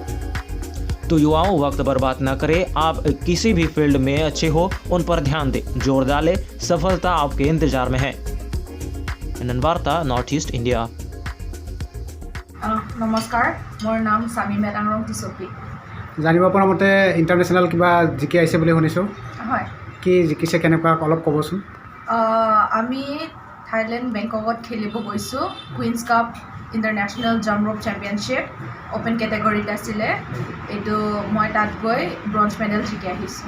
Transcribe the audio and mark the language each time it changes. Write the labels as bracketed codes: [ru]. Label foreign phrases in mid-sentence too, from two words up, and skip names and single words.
[hi] तो युवाओं, वक्त बर्बाद न करें। आप किसी भी फील्ड में अच्छे हो, उन पर ध्यान दें, जोर डालें, सफलता आपके इंतजार में है। वार्ता नॉर्थ ईस्ट इंडिया। [as] নমস্কাৰ, মোৰ নাম सामीमेत आंगरong टिसोपी। জানিব পৰা মতে ইণ্টাৰনেশ্যনেল কিবা জিকি আহিছে বুলি শুনিছোঁ। হয়, কি জিকিছে কেনেকুৱা অলপ ক'বচোন। আমি থাইলেণ্ড বেংককত খেলিব গৈছোঁ। কুইন্স কাপ ইণ্টাৰনেশ্যনেল জাম্প ৰ'প চেম্পিয়নশ্বিপ [en] open category [as] আছিলে। এইটো মই তাত গৈ ব্ৰঞ্জ মেডেল জিকি আহিছোঁ।